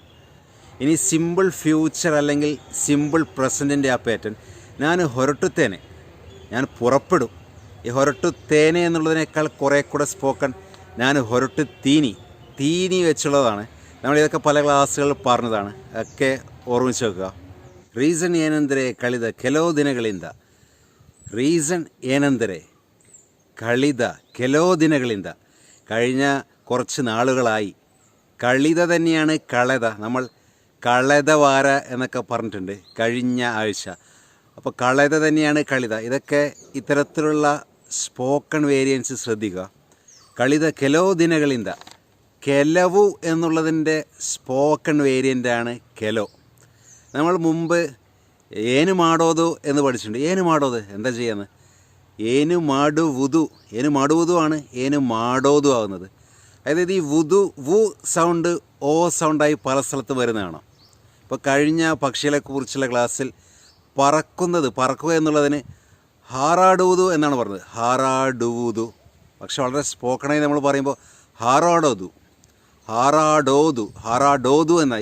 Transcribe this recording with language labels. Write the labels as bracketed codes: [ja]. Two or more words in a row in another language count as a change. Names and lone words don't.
[ml] ഇനി [en] simple future [ml] അല്ലെങ്കിൽ [en] simple present's [ml] ആ പാറ്റേൺ, ഞാൻ ಹೊರಟುತ್ತೇನೆ, ഞാൻ പുറപ്പെടും. ഈ ಹೊರಟುತ್ತೇನೆ എന്നുള്ളതിനേക്കാൾ കുറേ കൂടെ സ്പോക്കൺ ഞാൻ ಹೊರಟುತ್ತೀನಿ, തീനി വെച്ചുള്ളതാണ്. നമ്മളിതൊക്കെ പല ക്ലാസ്സുകളിൽ പറഞ്ഞതാണ്, ഒക്കെ ഓർമ്മിച്ച് വെക്കുക. [kn] ರೀಸನ್ ಏನೆಂದರೆ ಕಳೆದ ಕೆಲವು ದಿನಗಳಿಂದ, ರೀಸൺ ಏನೆಂದರೆ ಕಳೆದ ಕೆಲವು ದಿನಗಳಿಂದ, [ml] കഴിഞ്ഞ കുറച്ച് നാളുകളായി, കളിത തന്നെയാണ് കളത. നമ്മൾ കളതവാര എന്നൊക്കെ പറഞ്ഞിട്ടുണ്ട് കഴിഞ്ഞ ആഴ്ച. അപ്പോൾ കളത തന്നെയാണ് കളിത. ഇതൊക്കെ ഇത്തരത്തിലുള്ള [en] spoken variance [ml] ശ്രദ്ധിക്കുക. [kn] കളിത ಕೆಲವು ದಿನಗಳಿಂದ. [ml] ಕೆಲವು എന്നുള്ളതിൻ്റെ [en] spoken variant [ml] ಕೆಲವು. നമ്മൾ മുമ്പ് [kn] ಏನು ಮಾಡೋದು [ml] എന്ന് പഠിച്ചിട്ടുണ്ട്. [kn] ಏನು ಮಾಡೋದು [ml] എന്താ ചെയ്യുന്നത്? [kn] ಏನು ಮಾಡುವುದು. ಏನು ಮಾಡುವುದು ആണ് ಏನು ಮಾಡೋದು ആവുന്നത്. അതായത് ഈ വുതു വു സൗണ്ട് ഓ സൗണ്ടായി പല സ്ഥലത്ത് വരുന്നതാണ്. ഇപ്പോൾ കഴിഞ്ഞ പക്ഷികളെക്കുറിച്ചുള്ള ക്ലാസ്സിൽ പറക്കുക എന്നുള്ളതിന് ഹാറാടുವುದು എന്നാണ് പറഞ്ഞത്. ഹാറാടുವುದು. പക്ഷെ വളരെ സ്പോക്കണായി നമ്മൾ പറയുമ്പോൾ ഹാറാഡോതു എന്നായി.